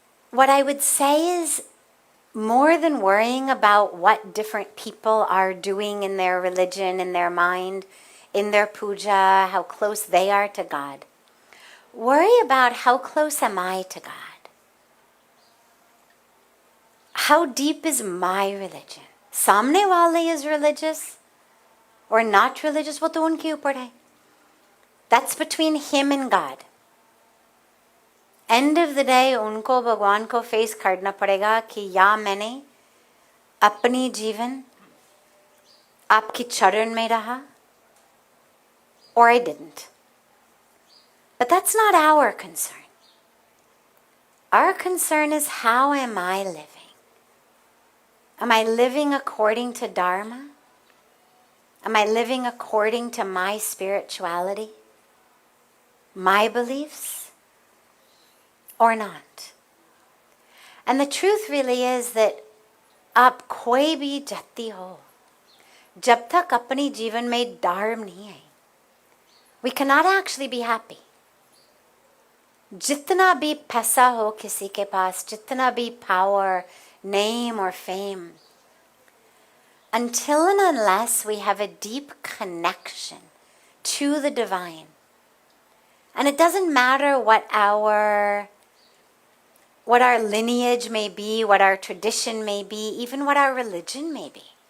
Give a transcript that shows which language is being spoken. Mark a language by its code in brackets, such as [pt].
[en] What I would say is, more than worrying about what different people are doing in their religion, in their mind, in their puja, how close they are to God, worry about how close am I to God? How deep is my religion? [hi] Samne wale [en] is religious or not religious, [hi] wo to unke upar hai. [en] That's between him and God. End of the day, [hi] उनको भगवान को face करना पड़ेगा कि या मैंने अपनी जीवन आपकी चरण में रहा, [en] or I didn't. But that's not our concern. Our concern is, how am I living? Am I living according to Dharma? Am I living according to my spirituality, my beliefs? Or not? And the truth really is that [hi] आप कोई भी जाति हो, जब तक अपनी जीवन में धर्म नहीं है, [en] we cannot actually be happy. [hi] जितना भी पैसा हो किसी के पास, जितना भी [en] power, name or fame, until and unless we have a deep connection to the divine, and it doesn't matter what our lineage may be, what our tradition may be, even what our religion may be.